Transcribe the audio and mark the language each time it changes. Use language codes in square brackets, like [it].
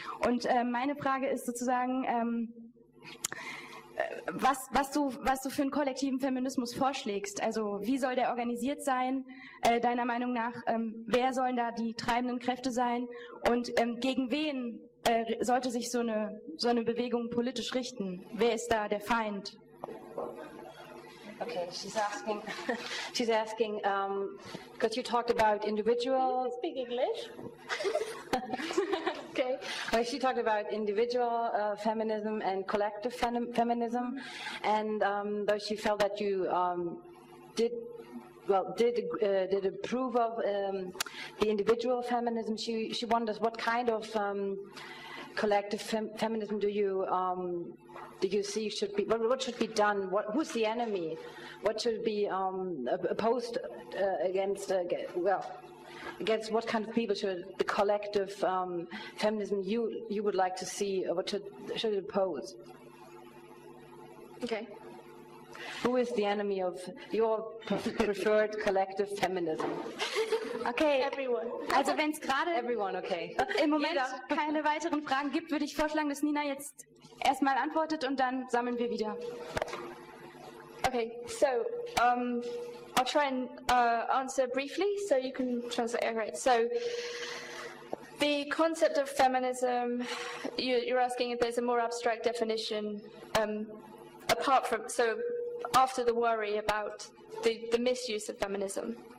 [de] Und meine Frage ist sozusagen, was du für einen kollektiven Feminismus vorschlägst. Also wie soll der organisiert sein, deiner Meinung nach? Wer sollen da die treibenden Kräfte sein? Und gegen wen sollte sich so eine Bewegung politisch richten? Wer ist da der Feind? [en] Okay, she's asking, because you talked about individual... Can you speak English? Okay. Well, she talked about individual feminism and collective feminism, and though she felt that you did approve of the individual feminism, she wonders what kind of collective feminism do you see should be, what should be done, who's the enemy, what should be opposed against, against what kind of people should the collective feminism you would like to see, what should it oppose? Okay. Who is the enemy of your preferred collective feminism? Okay. Everyone. [de] Also wenn es gerade okay. Im Moment jeder. Keine weiteren Fragen gibt, würde ich vorschlagen, dass Nina jetzt erstmal antwortet und dann sammeln wir wieder. [en] Okay, so I'll try and answer briefly so you can translate. All right. So the concept of feminism, you're asking if there's a more abstract definition apart from, so after the worry about the misuse of feminism.